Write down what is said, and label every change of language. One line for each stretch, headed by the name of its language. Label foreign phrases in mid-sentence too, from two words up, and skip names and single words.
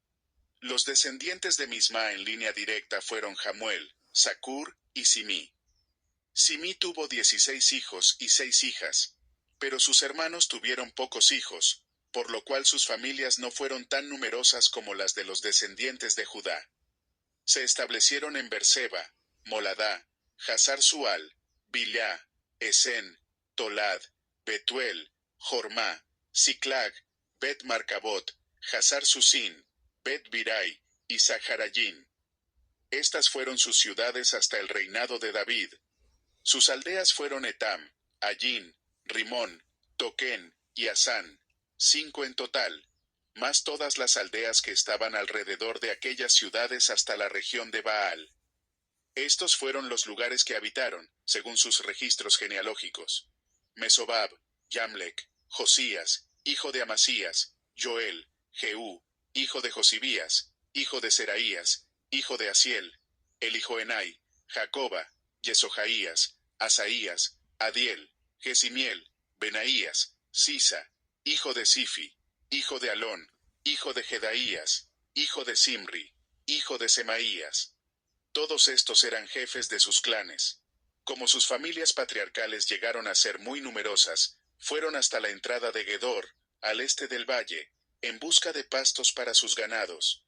Spanish: Los descendientes de Misma en línea directa fueron Jamuel, Zacur y Simí. Simí tuvo 16 hijos y 6 hijas, pero sus hermanos tuvieron pocos hijos, por lo cual sus familias no fueron tan numerosas como las de los descendientes de Judá. Se establecieron en Berseba, Moladá, Hazar-Sual, Bilá, Esen, Tolad, Betuel, Jormá, Siclag, Bet-Marcabot, Hazar-Susin, Bet-Birai y Zaharayín. Estas fueron sus ciudades hasta el reinado de David. Sus aldeas fueron Etam, Allín, Rimón, Toquén y Asán, 5 en total, más todas las aldeas que estaban alrededor de aquellas ciudades hasta la región de Baal. Estos fueron los lugares que habitaron, según sus registros genealógicos: Mesobab, Yamlec, Josías, hijo de Amasías, Joel, Jehú, hijo de Josibías, hijo de Seraías, hijo de Asiel, Elijoenai, Jacoba, Yesojaías, Asaías, Adiel, Gesimiel, Benaías, Sisa, hijo de Sifi, hijo de Alón, hijo de Jedaías, hijo de Simri, hijo de Semaías. Todos estos eran jefes de sus clanes. Como sus familias patriarcales llegaron a ser muy numerosas, fueron hasta la entrada de Gedor, al este del valle, en busca de pastos para sus ganados.